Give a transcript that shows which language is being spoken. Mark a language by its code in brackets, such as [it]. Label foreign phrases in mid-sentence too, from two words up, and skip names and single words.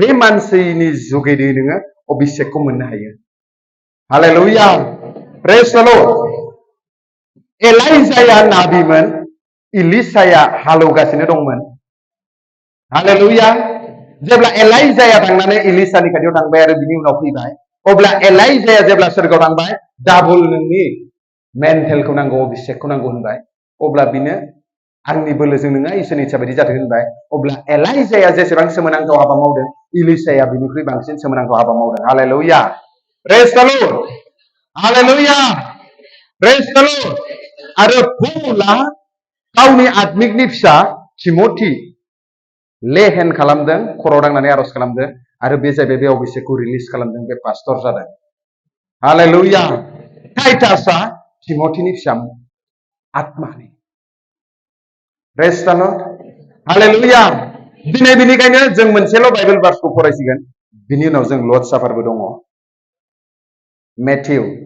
[brx] मानसिनि जुगेदि नोङो अभिषेकखौ मोननो हायो हालेलुया [en] praise the Lord [brx] एलाइजाया नाबिमोन इलिसाया हालौगासिनो दंमोन हालेलुया जेब्ला एलाइजाया थांनानै इलिसानि खाथियाव थांबाय आरो बिनि उनाव फैबाय अब्ला एलाइजाया जेब्ला सोरगोआव थांबाय डाबल नोंनि मेन्टेलखौ नांगौ अभिषेकखौ नांगौ होनबाय अब्ला बिनो आंनि बोलोजों नोङा इसोरनि इच्छा बायदि जाथों होनबाय अब्ला एलाइजाया जेसेबां सोमोनांथाव हाबा मावदों इलिसाया बिनिख्रुइ बांसिन सोमोनांथाव हाबा मावदों हालेलुया [en] praise the Lord [brx] हालेलुया [en] praise the Lord [brx] आरो पौला गावनि आत्मिकनि फिसा थिमथि लेहेन खालामदों खर' दांनानै आर'ज खालामदों आरो बे जाहैबाय बे अभिषेकखौ रिलिज खालामदों बे पास्टर जादों हालेलुया टाइटासआ थिमथिनि फिसा आत्मानि [en] praise the Lord [brx] हालेलुया दिनै बिनिखायनो जों मोनसेल' बाइबेल भार्सखौ फरायसिगोन बिनि उनाव जों लर्ड साफारबो दङ मेथ्यु